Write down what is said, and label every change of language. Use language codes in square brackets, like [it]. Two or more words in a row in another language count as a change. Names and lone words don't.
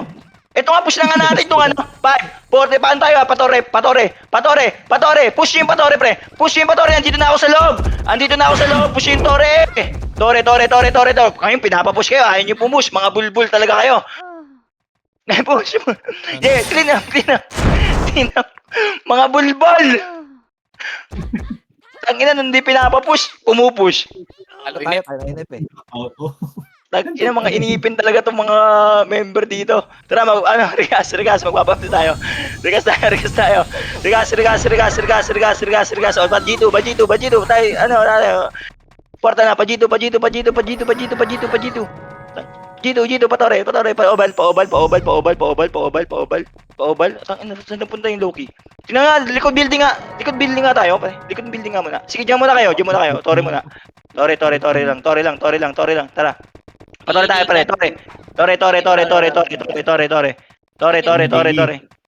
[tl] Ito nga, push na nga natin itong 5, 40, paan tayo, patore. Push nyo yung patore, pre. Andito na ako sa loob. Push nyo yung tore. Tore. Kayong pinapapush kayo, ayaw nyo pumush. Mga bulbul talaga kayo. Push mo. [en] Yeah, clean up. [tl] Mga bulbul. Tangina, hindi pinapapush, pumupush. Tayo na inip eh. Tangina, mga iniipin talaga tong mga member dito. Tara, regas, magbababto tayo. Regas tayo. Regas. O, Pajito. Tayo, porta na, Pajito. Jito, patore, paobal. Tangina, saan napunta yung Loki? Tingnan nga, likod building nga tayo, pre. Likod building nga muna. Sige, diyan muna kayo. Tore muna. Tore lang. Tara. Patore tayo, pre. Tore.